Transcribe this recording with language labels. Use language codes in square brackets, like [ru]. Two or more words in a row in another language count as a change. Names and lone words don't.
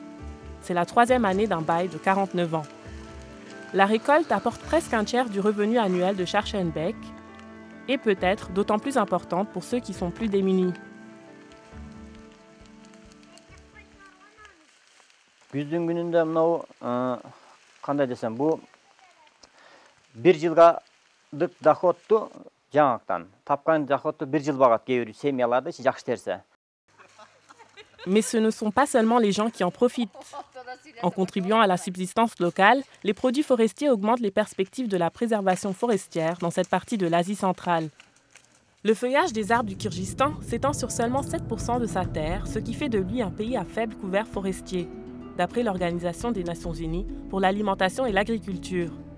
[fr] C'est la 3e année d'un bail de 49 ans. La récolte apporte presque un tiers du revenu annuel de Charshenbek et peut être d'autant plus importante pour ceux qui sont plus démunis. [ky] Күздүн күнүндө мынау кандай десем, бул 1 жылдык доходту жаңактан тапкан доходту 1 жыл багат кээ бир семьяларды жакшы терсе. [fr] Mais ce ne sont pas seulement les gens qui en profitent. En contribuant à la subsistance locale, les produits forestiers augmentent les perspectives de la préservation forestière dans cette partie de l'Asie centrale. Le feuillage des arbres du Kirghizistan s'étend sur seulement 7% de sa terre, ce qui fait de lui un pays à faible couvert forestier, d'après l'Organisation des Nations Unies pour l'alimentation et l'agriculture.